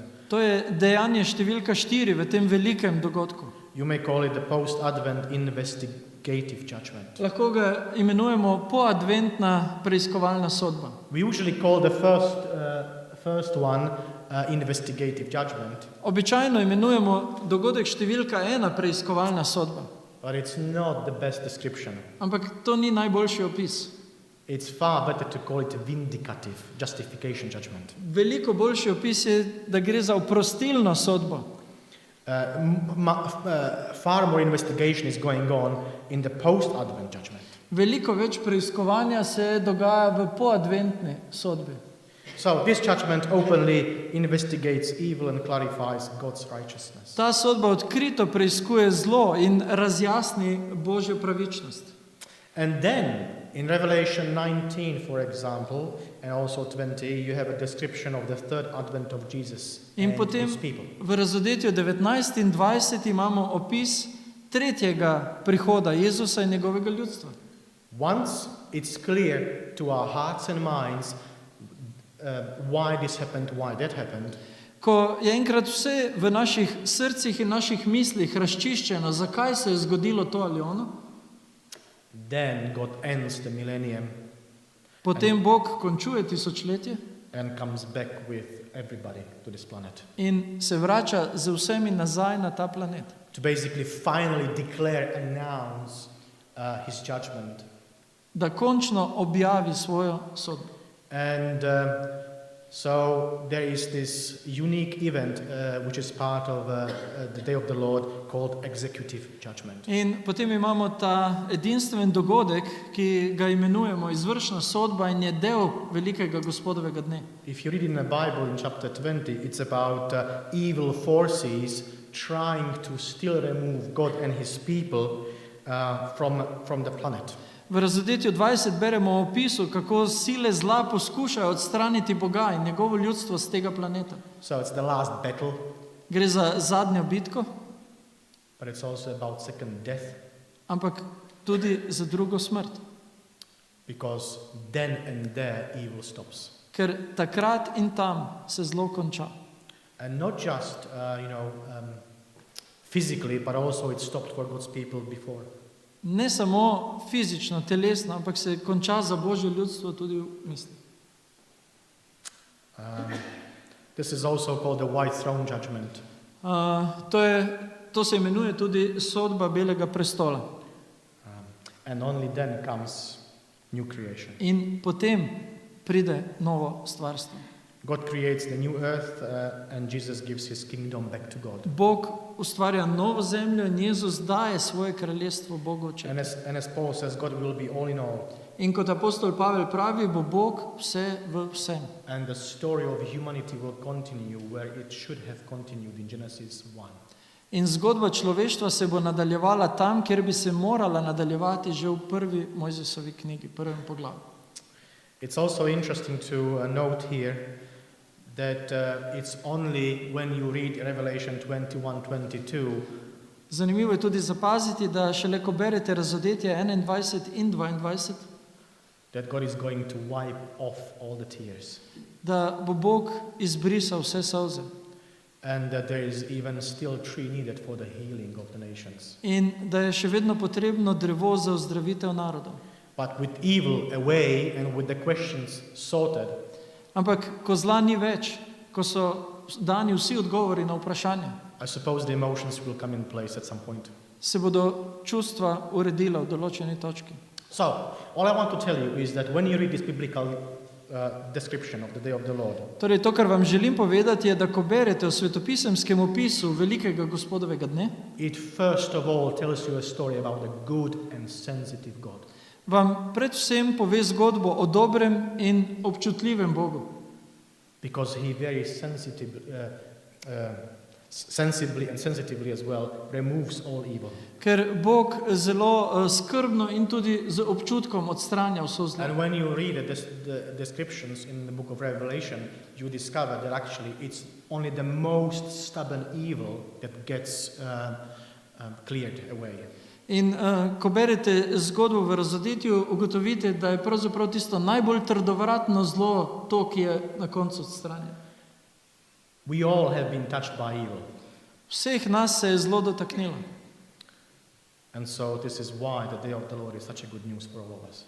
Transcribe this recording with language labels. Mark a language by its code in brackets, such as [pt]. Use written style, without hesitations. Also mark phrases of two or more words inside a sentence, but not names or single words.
[sl] To je dejanje številka 4 v tem velikem dogodku. [en] You may call it the post-advent investigative judgment. [sl] Lahko ga imenujemo poadventna preiskovalna sodba. [en] We usually call the first one investigative judgment, [sl] Običajno imenujemo dogodek številka 1 preiskovalna sodba, [en] but it's not the best description. [sl] ampak to ni najboljši opis. [en] It's far better to call it a vindicative justification judgment. [sl] Veliko boljši opis je, da gre za oprostilno sodbo. [en] Far more investigation is going on in the post-advent judgment. [sl] Veliko več preiskovanja se dogaja v poadventni sodbi. [en] So this judgment openly investigates evil and clarifies God's righteousness. [sl] Ta sodba odkrito preiskuje zlo in razjasni Božjo pravičnost. [en] And then in Revelation 19, for example, and also 20, you have a description of the third advent of Jesus [sl] In [en] and [sl] potem [en] his people. [sl] v razodetju 19 in 20 imamo opis tretjega prihoda Jezusa in njegovega ljudstva. [en] Once it's clear to our hearts and minds why this happened, why that happened, [sl] Ko je enkrat vse v naših srcih in naših mislih razčiščeno, zakaj se je zgodilo to ali ono, [en] then God ends the millennium [sl] potem Bog končuje tisočletje [en] and comes back with everybody to this planet [sl] in se vrača z vsemi nazaj na ta planet. [en] to basically finally declare, announce his judgment. [sl] Da končno objavi svojo sodbo. [en] And so there is this unique event which is part of the day of the Lord called executive judgment. [sl] In potem imamo ta edinstven dogodek, ki ga imenujemo izvršna sodba in je del velikega gospodovega dne. [en] If you read in the Bible in chapter 20, it's about evil forces trying to still remove God and his people from the planet. [sl] V Razodetju 20 beremo o opisu, kako sile zla poskušajo odstraniti Boga in njegovo ljudstvo z tega planeta. [en] So it's the last battle, [sl] Gre za zadnjo bitko, [en] but it's also about second death, [sl] ampak tudi za drugo smrt. [en] because then and there evil stops. [sl] Ker takrat in tam se zlo konča. [en] And not just, physically, but also it stopped for God's people before. [sl] Ne samo fizično, telesno, ampak se konča za Božje ljudstvo tudi v misli. [en] This is also called the white throne judgment. [sl] To se imenuje tudi sodba belega prestola. [en] And only then comes new creation. [sl] In potem pride novo stvarstvo. [en] God creates the new earth and Jesus gives his kingdom back to God. [sl] Bog ustvarja novo zemljo in Jezus daje svoje kraljestvo Bogu Očetu. [en] And as Paul says, God will be all in all. [sl] In kot apostol Pavel pravi, bo Bog vse v vsem. [en] And the story of humanity will continue where it should have continued in Genesis 1. [sl] In zgodba človeštva se bo nadaljevala tam, kjer bi se morala nadaljevati že v prvi Mojzesovi knjigi, prvem poglavju. [en] It's also interesting to note here that it's only when you read Revelation 21:22 [sl] Zanimivo je tudi zapaziti, da šele ko berete Razodetje 21 in 22, [en] that God is going to wipe off all the tears. [sl] da bo Bog izbrisal vse solze [en] And that there is even still tree needed for the healing of the nations. [sl] in da je še vedno potrebno drevo za ozdravitev narodov. [en] But with evil away and with the questions sorted, [sl] Ampak ko zla ni več, ko so dani vsi odgovori na vprašanja, [en] I suppose the emotions will come in place at some point. [sl] se bodo čustva uredila v določeni točki. [en] So, all I want to tell you is that when you read this biblical description of the day of the Lord, [sl] Torej, to, kar vam želim povedati, je, da ko berete o svetopisemskem opisu velikega gospodovega dne, [en] it first of all tells you a story about a good and sensitive God. [sl] vam predvsem pove zgodbo o dobrem in občutljivem Bogu. [en] Because he very sensibly and sensitively as well removes all evil. [sl] Ker Bog zelo skrbno in tudi z občutkom odstranja vso zlo. [en] And when you read the descriptions in the book of Revelation, you discover that actually it's only the most stubborn evil that gets cleared away. [sl] In ko berete zgodbo v Razodetju, ugotovite, da je pravzaprav tisto najbolj trdovratno zlo to, ki je na koncu odstranjeno. [en] We all have been touched by evil. [sl] Vseh nas se je zlo dotaknilo. [en] And so this is why the day of the Lord is such a good news for all of us.